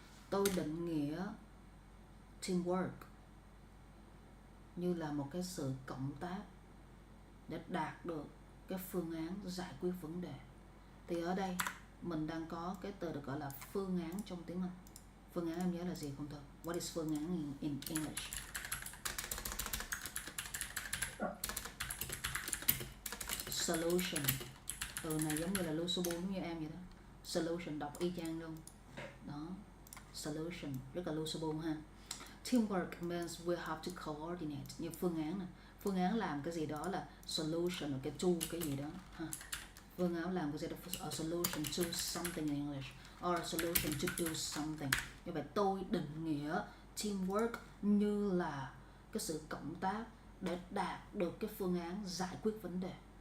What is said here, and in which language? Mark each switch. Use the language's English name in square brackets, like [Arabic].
[Vietnamese] Tôi định nghĩa teamwork như là một cái sự cộng tác để đạt được cái phương án giải quyết vấn đề. Thì ở đây mình đang có cái từ được gọi là phương án trong tiếng Anh. Phương án em nhớ là gì không thôi? [English] What is phương án in English? Solution. [Vietnamese] Từ này giống như là lưu số 4 giống như em vậy đó. Solution đọc y chang luôn. Đó. Solution, rất là lưu số 4 ha. [English] Teamwork means we have to coordinate. [Vietnamese] Như phương án này. Phương án làm cái gì đó là solution, cái to cái gì đó ha. Phương án làm cái gì đó, [English] a solution to something in English, or a solution to do something. Như vậy tôi định nghĩa teamwork như là cái sự cộng tác để đạt được cái phương án giải quyết vấn đề.